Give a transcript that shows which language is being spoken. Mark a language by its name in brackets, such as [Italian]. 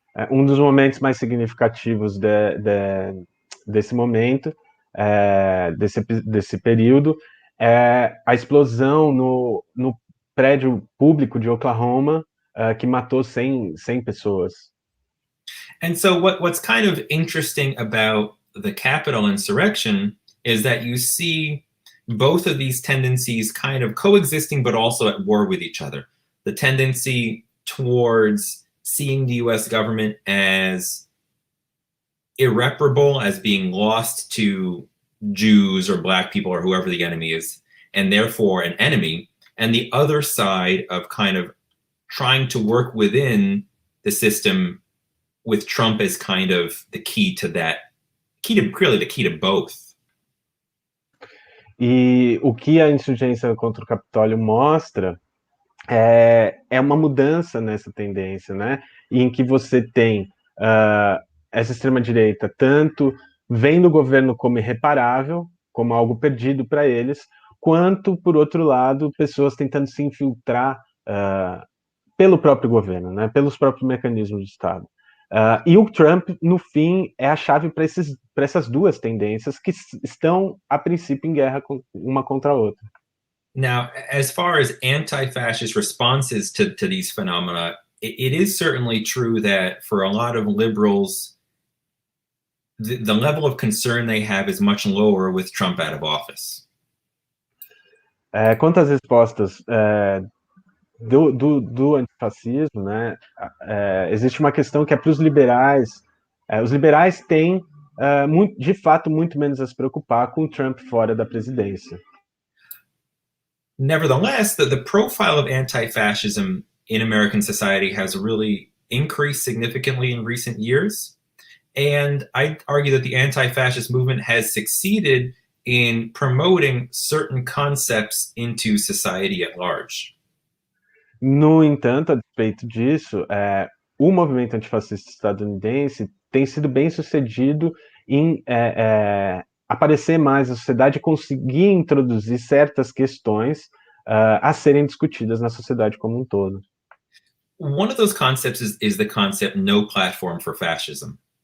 [Portuguese] Um dos momentos mais significativos desse momento, desse período, é a explosão no prédio público de Oklahoma, que matou 100 pessoas. [English] And so what's kind of interesting about the Capitol insurrection is that you see both of these tendencies kind of coexisting, but also at war with each other. The tendency towards seeing the US government as irreparable, as being lost to Jews or Black people or whoever the enemy is, and therefore an enemy, and the other side of kind of trying to work within the system with Trump as kind of the key to that, clearly the key to both. [Portuguese] E o que a insurgência contra o Capitólio mostra é uma mudança nessa tendência, né? Em que você tem essa extrema-direita tanto vendo o governo como irreparável, como algo perdido para eles, quanto, por outro lado, pessoas tentando se infiltrar pelo próprio governo, né? Pelos próprios mecanismos do Estado. E o Trump, no fim, é a chave para essas duas tendências que estão, a princípio, em guerra uma contra a outra. [English] Now, as far as anti-fascist responses to these phenomena, it is certainly true that for a lot of liberals, the level of concern they have is much lower with Trump out of office. [Portuguese] Quanto às respostas do antifascismo, né, existe uma questão que é para os liberais. Os liberais têm, de fato, muito menos a se preocupar com o Trump fora da presidência. [English] Nevertheless, the profile of anti-fascism in American society has really increased significantly in recent years. And I argue that the anti-fascist movement has succeeded in promoting certain concepts into society at large. [Portuguese] No entanto, a despeito disso, o movimento antifascista estadunidense tem sido bem sucedido em aparecer mais na sociedade e conseguir introduzir certas questões a serem discutidas na sociedade como um todo. [English] One of those concepts is the concept no platform for fascism.